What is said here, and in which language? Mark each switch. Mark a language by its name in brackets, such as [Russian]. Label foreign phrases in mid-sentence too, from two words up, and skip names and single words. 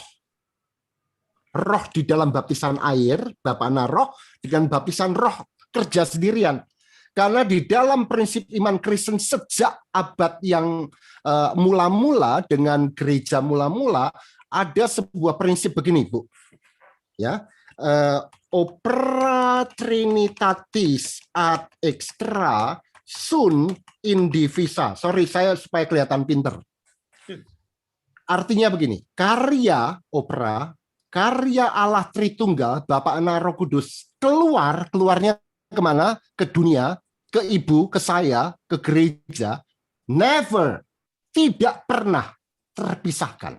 [Indonesian] Roh di dalam baptisan air, Bapa, Anak, Roh, dengan baptisan roh kerja sendirian. Karena di dalam prinsip iman Kristen sejak abad yang mula-mula dengan gereja mula-mula, ada sebuah prinsip begini, Bu. Ya, [Latin] opera trinitatis ad extra sunt indivisa. [Indonesian] Sorry, saya supaya kelihatan pinter. Artinya begini, karya opera, karya Allah Tritunggal, Bapa, Anak, Roh Kudus, keluarnya kemana? Ke dunia, ke ibu, ke saya, ke gereja, never, tidak pernah terpisahkan.